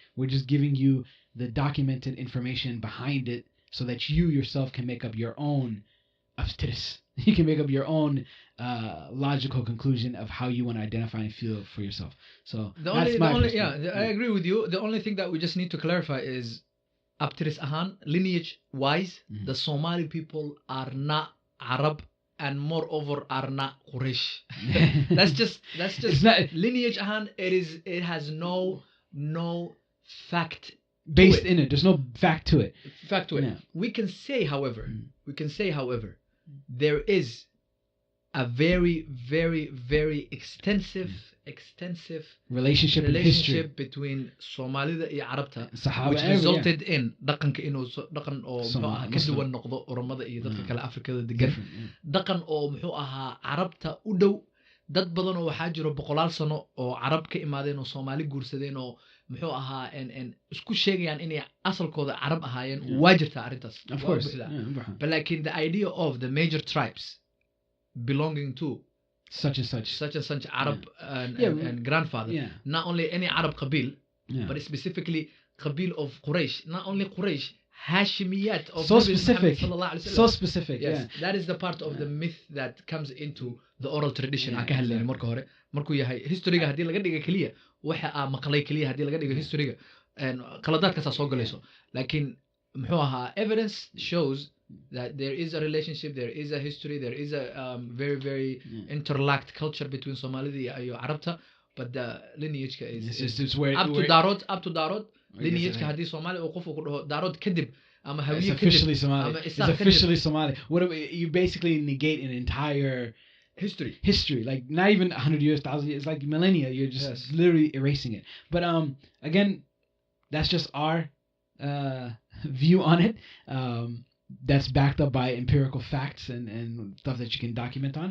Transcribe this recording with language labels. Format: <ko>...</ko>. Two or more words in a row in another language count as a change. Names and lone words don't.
<en>We're just giving you the documented information behind it so that you yourself can make up your own aftiris. You can make up your own logical conclusion of how you want to identify and feel for yourself. So I agree with you. The only thing that we just need to clarify is</en> <so>abtiris ahaan,</so> <en>lineage wise, the Somali people are not Arab and moreover are not Quraysh. that's just not, lineage ahaan. It has no fact based in it. There's no fact to it. Yeah. We can say, however, there is a very, very, very extensive relationship between</en> <so>Somalida iyo Arabta,</so> <en>which resulted in</en> <so>dhaqanka inuu dhaqan oo muxuu ahaa ka duwan noqdo Oromada iyo dadka kale Afrikada degan, dhaqan oo muxuu ahaa Arabta u dhow. Dad badan oo waxaa jiro boqolaal sano oo Arab ka imaadeen oo Soomaali guursadeen oo muxuu ahaa isku sheegayaan inay asalkooda Arab ahaayeen. waa jirtaa arrintaas,</so> <en>of course, but like in the idea of the major tribes belonging to such and such Arab and grandfather, not only any Arab qabil, but specifically qabil of Quraysh, not only Quraysh, Hashimiyat of so specific, yes, that is the part of the myth that comes into the oral tradition.</en> <so>Aan ka hadlayna marka hore markuu yahay historyga hadii laga dhigo kaliya waxa aan maqlay kaliya hadii laga dhigo historyga qaladaadkaas soo galayso, laakiin muxuu ahaa</so> <en>evidence shows that there is a relationship, there is a history, there is a very, very interlocked culture between Somalia and</en> <so>Arabta,</so> <en>but the lineage is where up to Darod.</en> <so>Lineage hadii Somali oo qofku ku dhaho Darod kadib ama hawiye kadib,</so> <en>it's officially Somali. What you basically negate an entire history, like not even 100 years, 1,000 years, like millennia. You're just literally erasing it. But again, that's just our view on it. That's backed up by empirical facts and stuff that you can document on.</en>